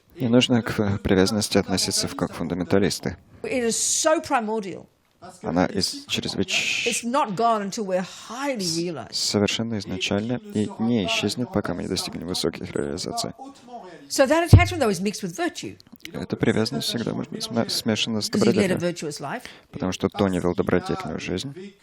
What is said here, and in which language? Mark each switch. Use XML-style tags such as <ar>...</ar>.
<ru>Не нужно к привязанности относиться как фундаменталисты.</ru> <en>It is so primordial.</en> <ru>Она</ru> <en>It's not gone until we're highly realized.</en> <ru>совершенно изначальна и не исчезнет, пока мы не достигнем высоких реализаций.</ru> <en>So that attachment, though, is mixed with virtue.</en> <ru>Эта привязанность всегда может быть смешана с</ru> <en>Because he led a</en> <ru>добродетелью,</ru> <en>virtuous life.</en> <ru>потому что Тони вел добродетельную жизнь.</ru>